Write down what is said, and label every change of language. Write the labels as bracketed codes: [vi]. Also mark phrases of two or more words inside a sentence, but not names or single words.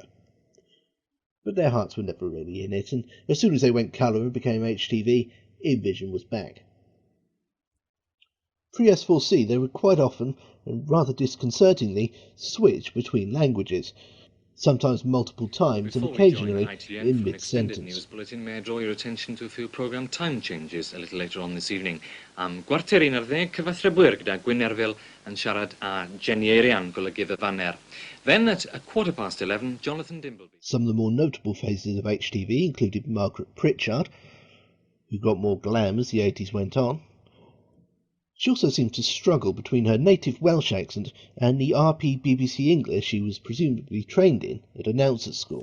[en] But their hearts were never really in it, and as soon as they went colour and became HTV, InVision was back. Pre-S4C they would quite often, and rather disconcertingly, switch between languages, sometimes multiple times and Before we join occasionally ITN in for an extended mid-sentence. news bulletin, may I draw your attention to a few programme time changes a little later on this evening. [cy] Am Gwarter 11, cyfathrebwyr gyda Gwyn Erfil yn siarad a Jenny Eirian, golygydd y Faner. [en] Then at 11:15, Jonathan Dimbleby. Some of the more notable faces of HTV included Margaret Pritchard, who got more glam as the 80s went on. She also seemed to struggle between her native Welsh accent and the RP BBC English she was presumably trained in at announcer school.